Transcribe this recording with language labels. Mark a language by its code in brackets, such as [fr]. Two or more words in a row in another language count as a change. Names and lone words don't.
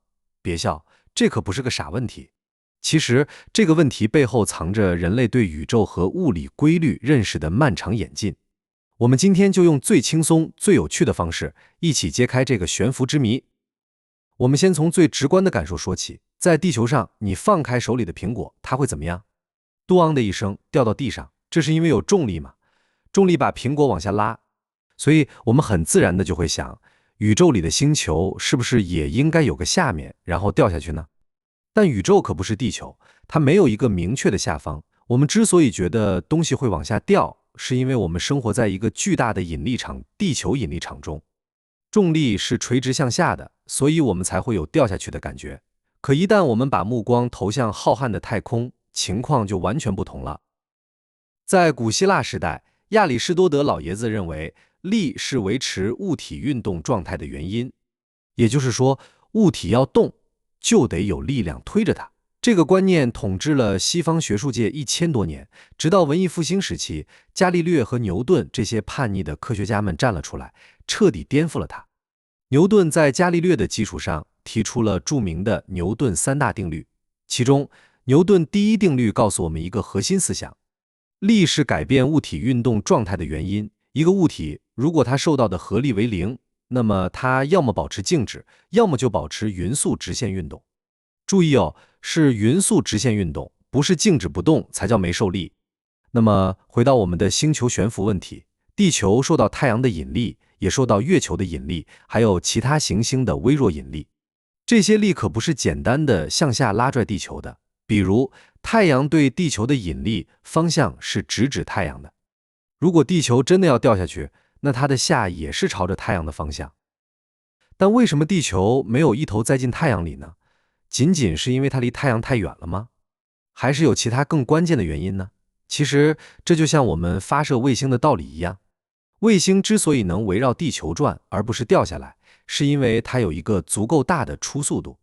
[zh] 別笑，這可不是個傻問題。其實，這個問題背後藏着人類對宇宙和物理規律認識的漫長演進。我們今天就用最輕鬆、最有趣的方式，一起揭開這個懸浮之謎。我們先從最直觀的感受說起，在地球上，你放開手裡的蘋果，它會怎麼樣？嘟嗷的一聲掉到地上，這是因為有重力嘛？重力把蘋果往下拉，所以我們很自然的就會想，宇宙裡的星球是不是也應該有個下面，然後掉下去呢？但宇宙可不是地球，它沒有一个明確的下方。我們之所以覺得東西會往下掉，是因為我們生活在一個巨大的引力場，地球引力場中，重力是垂直向下的，所以我們才會有掉下去的感覺。可一旦我們把目光投向浩瀚的太空，情況就完全不同了。在古希臘時代，亞里士多德老爺子認為，力是維持物體運動狀態的原因，也就是說，物體要動，就得有力量推着它。這個觀念統治了西方學術界1000多年，直到文藝復興時期，伽利略和牛頓這些叛逆的科學家們站了出來，徹底顛覆了它。牛頓在伽利略的基礎上提出了著名的牛頓3大定律，其中牛頓第一定律告訴我們一個核心思想：力是改變物體運動狀態的原因。一個物體如果它受到的合力為0，那麼它要麼保持靜止，要麼就保持匀速直線運動。注意哦，是匀速直線運動，不是靜止不動才叫沒受力。那麼回到我們的星球懸浮問題，地球受到太陽的引力，也受到月球的引力，還有其他行星的微弱引力。這些力可不是簡單的向下拉拽地球的，比如太陽對地球的引力方向是直指太陽的。如果地球真的要掉下去，那它的下也是朝着太陽的方向。但為什麼地球沒有一頭栽進太陽裡呢？僅僅是因為它離太陽太遠了嗎？還是有其他更關鍵的原因呢？其實這就像我們發射衛星的道理一樣，衛星之所以能圍繞地球轉而不是掉下來，是因為它有一個足夠大的初速度。